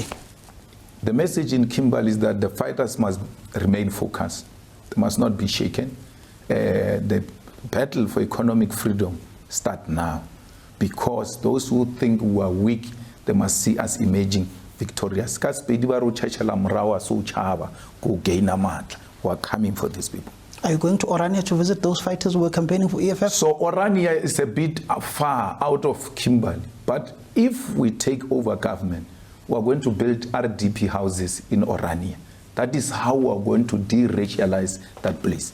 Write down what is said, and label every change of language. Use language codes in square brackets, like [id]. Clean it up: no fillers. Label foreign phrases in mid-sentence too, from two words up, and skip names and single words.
[en] The message in Kimberley is that the fighters must remain focused. They must not be shaken. The battle for economic freedom starts now, because those who think we are weak, they must see us emerging victorious. [nso] Ka Sepedi ba re o tšhatšhela morago so tšhaba go gain a matla. [en] We are coming for these people. Are you going to Orania to visit those fighters who were campaigning for EFF? So Orania is a bit far out of Kimberley. But if we take over government, we are going to build RDP houses in Orania. That is how we are going to de-racialize that place.